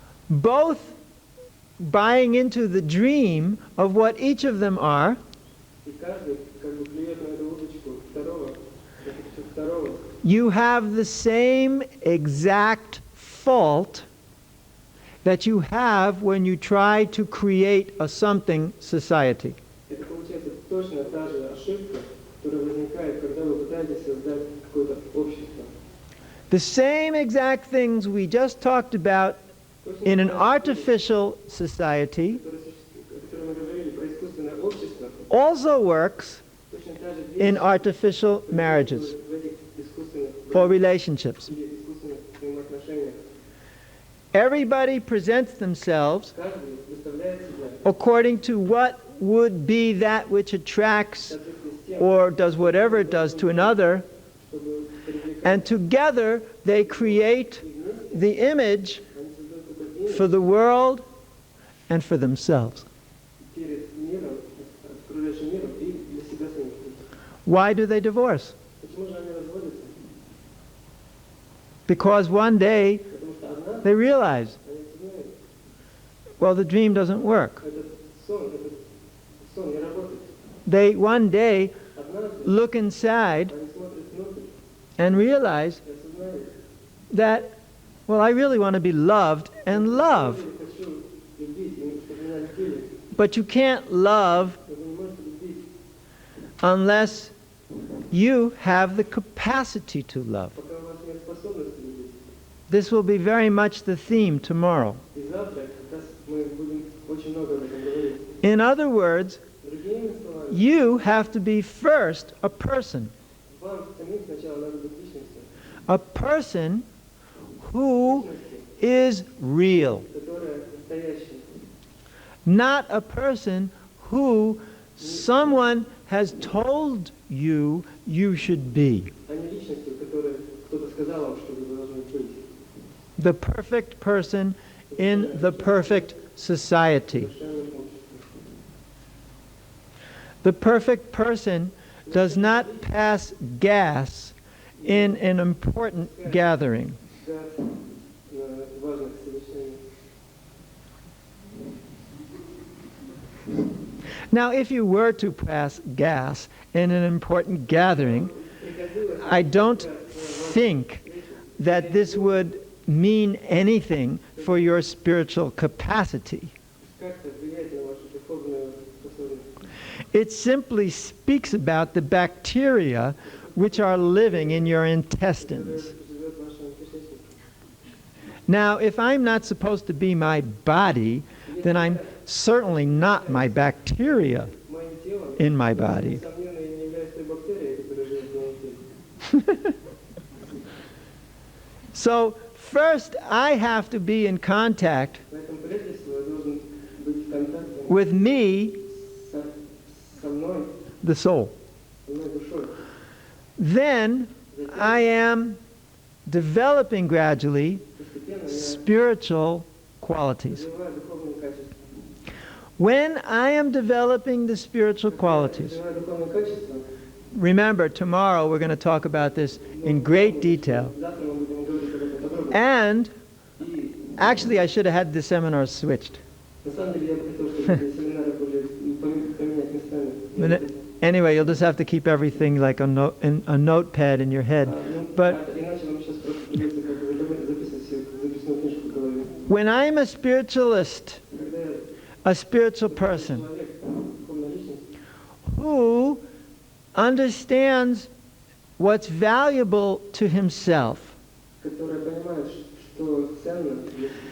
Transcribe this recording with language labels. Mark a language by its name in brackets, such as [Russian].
[English] both buying into the dream of what each of them are, [Russian] и каждый как бы клюет на эту удочку второго, второго, [English] you have the same exact fault that you have when you try to create a something society. [Russian] это получается точно та же ошибка, которая возникает, когда вы пытаетесь создать какое-то общество. [English] The same exact things we just talked about in an artificial society [Russian] Которое мы говорили про искусственное общество, [English] also works [Russian] точно та же [English] in [Russian] вещь [English] artificial marriages [Russian] в этих искусственных [English] for relationships. [Russian] или искусственных взаимоотношениях. [English] Everybody presents themselves [Russian] Каждый выставляет себя [English] according to what would be that which attracts [Russian] в соответствии с тем, [English] or does whatever it does to another, [Russian] чтобы привлекать [English] and together they create the image [Russian] они создают такой имидж [English] for the world and for themselves. [Russian] перед миром, окружающим миром и для себя самих. [English] Why do they divorce? [Russian] Почему же они разводятся? [English] Because one day [Russian] Потому что однажды [English] they realize, [Russian] они осознают, [English] well, the dream doesn't work. [Russian] этот сон не работает. [English] They one day [Russian] Однажды [English] look inside [Russian] они смотрят внутрь [English] and realize [Russian] и осознают, [English] that, well, I really want to be loved and love. [Russian] я хочу любить, и чтобы меня любили, [English] But you can't love [Russian] но вы не можете любить, [English] unless you have the capacity to love. [Russian] пока у вас нет способности любить. [English] This will be very much the theme tomorrow. [Russian] И завтра как раз мы будем очень много об этом говорить. [English] In other words, [Russian] Другими словами, [English] you have to be first a person. [Russian] вам самим сначала надо быть личностью, [English] A person who is real. [Russian] которая настоящая. [English] Not a person who someone has told you you should be. [Russian] А не личностью, которая кто-то сказал вам, что вы должны быть. [English] The perfect person in the perfect society. [Russian] Совершенным обществом. [English] The perfect person does not pass gas in an important gathering. [Russian] Газ на важных совещаниях. [English] Now, if you were to pass gas in an important gathering, I don't think that this would mean anything for your spiritual capacity. [Russian] Как-то влияет на вашу духовную способность. [English] It simply speaks about the bacteria which are living in your intestines. [Russian] Живет в вашем кишечнике. [English] Now, if I'm not supposed to be my body, then I'm certainly not my bacteria [Russian] Моим телом, [English] in my body. [Russian] несомненно, я не являюсь той бактерией, которая живет в моем теле. [English] So, first I have to be in contact [Russian] Поэтому прежде всего я должен быть в контакте [English] with me, [Russian] со мной, [English] the soul. [Russian] со мной душой. [English] Then I am developing gradually [Russian] Постепенно я [English] spiritual qualities. [Russian] развиваю духовные качества. [English] When I am developing the spiritual qualities, [Russian] Развиваю духовные качества. [English] remember, tomorrow we're going to talk about this in great detail. [Russian] Завтра мы будем говорить об этом подробно. [English] And [Russian] И [English] actually, I should have had the seminars switched. [Russian] на самом деле я бы хотел, чтобы эти семинары были поменять местами. [English] But anyway, you'll just have to keep everything like a notepad in your head. But [Russian] Иначе вам сейчас просто придется как бы записывать все в записную книжку в голове. [English] when I'm a spiritualist, [Russian] Когда я [English] a spiritual person [Russian] человек, духовная личность, [English] who understands what's valuable to himself [Russian] которая понимает, что ценно для себя,